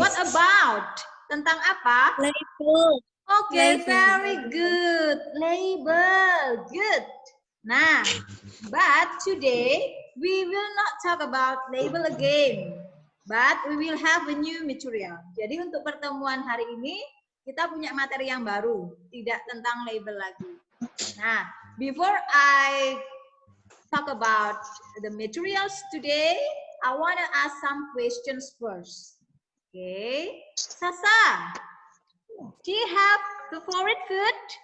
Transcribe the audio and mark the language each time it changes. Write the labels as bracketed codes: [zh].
[en] what about? [id] Tentang apa? [en] Label. Okay, very good. Label, good. Nah, but today we will not talk about label again, but we will have a new material. [id] Jadi untuk pertemuan hari ini kita punya materi yang baru, tidak tentang label lagi. [en] Nah, before I talk about the materials today, I want to ask some questions first. Okay, Sasa, do you have favorite food?